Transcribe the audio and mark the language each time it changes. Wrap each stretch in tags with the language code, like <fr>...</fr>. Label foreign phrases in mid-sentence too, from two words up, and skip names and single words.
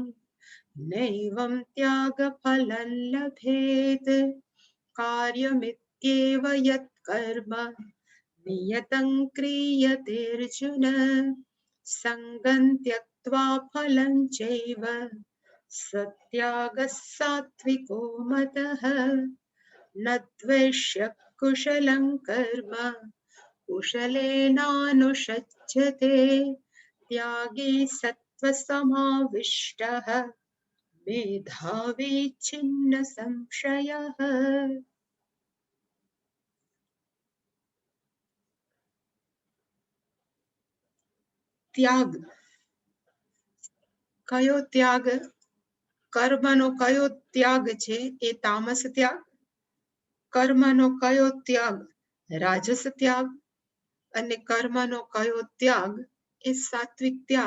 <sa>नैवं त्यागफलं लभेत् कार्यमित्येव यत्कर्म नियतं क्रियतेऽर्जुन सङ्गं त्यक्त्वा फलं चैव सत्यागः सात्विको मतः न द्वेष्य कुशलं कर्म कुशलेनानुषज्यते त्यागी सत्त्वसमाविष्टः मेधावी छिन्न संशयः ત્યાગ</sa> <gu>કયો ત્યાગ કર્મનો કયો ત્યાગ છે એ તામસ ત્યાગ કર્મનો કયો ત્યાગ રાજસ ત્યાગ અને કર્મનો કયો ત્યાગ એ સાત્વિક ત્યાગ</gu>